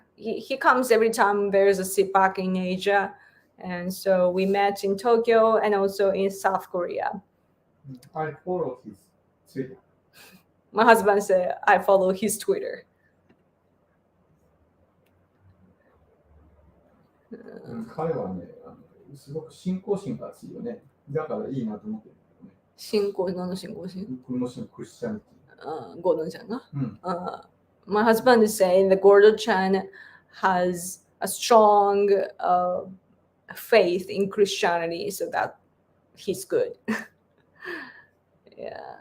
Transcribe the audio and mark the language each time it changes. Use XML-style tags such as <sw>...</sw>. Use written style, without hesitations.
<en>He comes every time there's a CPAC in Asia. And so we met in Tokyo and also in South Korea. I follow his Twitter. My husband said I follow his Twitter.</en> <ja>彼はね、すごく信仰心が強いよね。だからいいなと思ってるけどね。信仰、何の信仰心？クリスチャニティ。</ja> <en>Gordon Chan. My husband is saying that Gordon Chan has a strong faith in Christianity, so that he's good. Yeah.</en>